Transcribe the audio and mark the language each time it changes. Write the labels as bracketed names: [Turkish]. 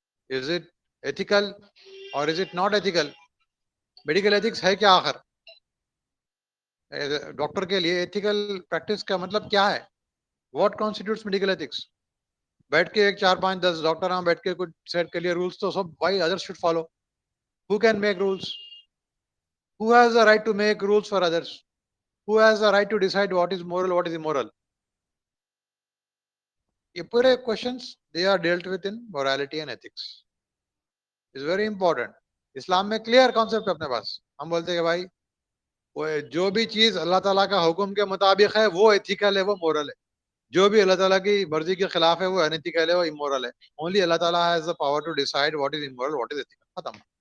[English] Is it ethical or is it not ethical? [Hindi] Medical ethics है क्या आखिर? Doctor के लिए एथिकल प्रैक्टिस का मतलब क्या है? [English] What constitutes medical ethics? [Hindi] बैठ के एक 4 5 10 डॉक्टर यहाँ बैठ के कुछ सेट के लिए रूल्स तो सब भाई others should follow. [English] Who can make rules? Who has the right to make rules for others? Who has the right to decide what is moral, what is immoral? [Hindi] ये पूरे [English] questions they are dealt with in morality and ethics. It's very important. [Hindi] इस्लाम में clear concept है अपने पास, हम बोलते हैं कि भाई वो जो भी चीज अल्लाह ताला का हुक्म के मुताबिक है वो एथिकल है, वो मोरल है। जो भी अल्लाह ताला की मर्जी के खिलाफ है वो अनएथिकल है, वो इमोरल है। [English] Only Allah Taala has the power to decide what is immoral, what is ethical, खत्म।